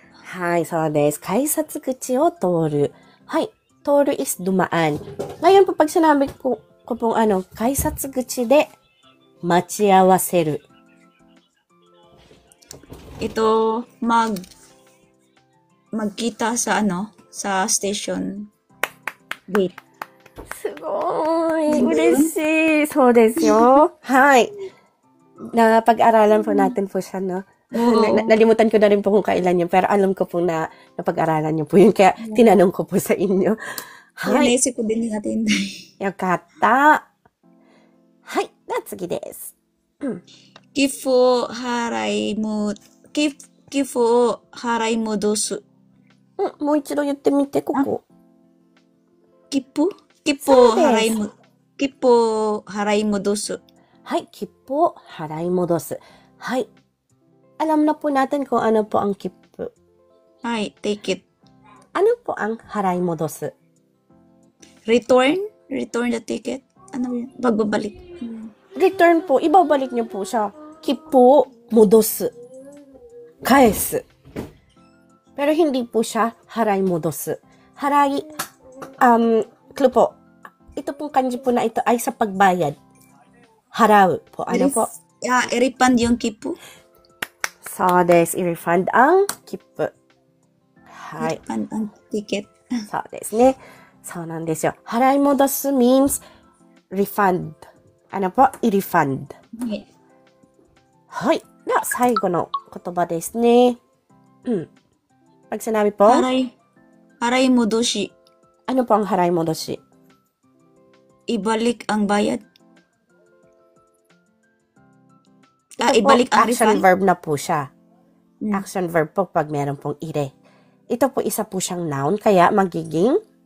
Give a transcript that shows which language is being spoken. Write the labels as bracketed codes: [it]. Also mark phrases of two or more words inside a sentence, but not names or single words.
[ja] はい、そうです。改札口を通る。はい、通る is dumaan. [tl] Ngayon po pag sinabi ko pong [ja] 改札口で待ち合わせる. [tl] Ito magkita sa sa station gate. [ja] すごい嬉しい。そうですよ。はい。 [tl] Napag-aralan po natin po siya, no? Nalimutan ko na rin po kung kailan yun, pero alam ko po na napag-aralan niyo po yun, kaya tinanong ko po sa inyo. [ja] はい. [tl] Naisip ko din natin. [ja] よかった。はい、なつぎです. 寄付を払い戻す。もう一度言ってみて、ここ。切符を払い戻す。はい、切符を払い戻す。はい。 [tl] Alam na po natin kung ano po ang 切符。 [ja] はい、ticket. [tl] Ano po ang 払い戻す? [en] Return the ticket. [tl] Ano yun? Pagbabalik. Return po, ibabalik niyo po siya. [ja] 切符を戻す。返す。 [tl] Pero hindi po siya [ja] 払い戻す。払い, [tl] clue po. Ito pong kanji po na ito ay sa pagbayad. Haraw po. Ano po? I-refund yung kipu. So, i-refund ang kipu. [ja] はい. [tl] I-refund ang ticket. [ja] そう, ですね. そう、なんですよ. 払い戻す [en] means refund. [tl] Ano po? I-refund. [en] Okay. [ja] はい. では、最後の言葉ですね. [tl] Pag sinabi po? [ja] 払い戻し. [tl] Ano po ang [ja] 払い戻し? [tl] Ibalik ang bayad. Ibalik ang [en] action refund. [tl] Verb na po siya. [en] Action verb [tl] po pag meron pong ire. Ito po isa po siyang noun, kaya magiging